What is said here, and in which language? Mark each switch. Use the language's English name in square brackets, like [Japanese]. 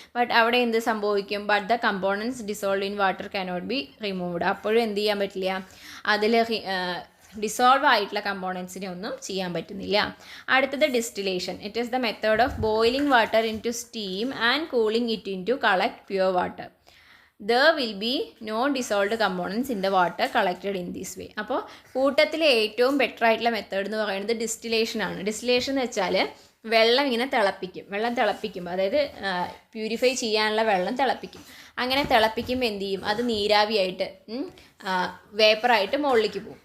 [English] but [Malayalam] അവിടെ എന്ത് സംഭവിക്കും? [English] But the components dissolve in water cannot be removed. [Malayalam] അപ്പോഴും എന്ത് ചെയ്യാൻ പറ്റില്ല? അതിൽ ഡിസോൾവ് ആയിട്ടുള്ള കമ്പോണൻസിനെ ഒന്നും ചെയ്യാൻ പറ്റുന്നില്ല. അടുത്തത് [English] Distillation. It is the method of boiling water into steam and cooling it into collect pure water. There will be no dissolved components in the water collected in this way. [Malayalam] അപ്പോൾ കൂട്ടത്തിലെ ഏറ്റവും better ആയിട്ടുള്ള method എന്ന് പറയുന്നത് distillation ആണ്. Distillation എന്ന് വെച്ചാൽ വെള്ളം ഇങ്ങനെ തിളപ്പിക്കും. വെള്ളം തിളപ്പിക്കുമ്പോൾ, അതായത് പ്യൂരിഫൈ ചെയ്യാനുള്ള വെള്ളം തിളപ്പിക്കും. അങ്ങനെ തിളപ്പിക്കുമ്പോൾ എന്ത് ചെയ്യും, അത് നീരാവിയായിട്ട് വേപ്പറായിട്ട് മുകളിലേക്ക് പോകും.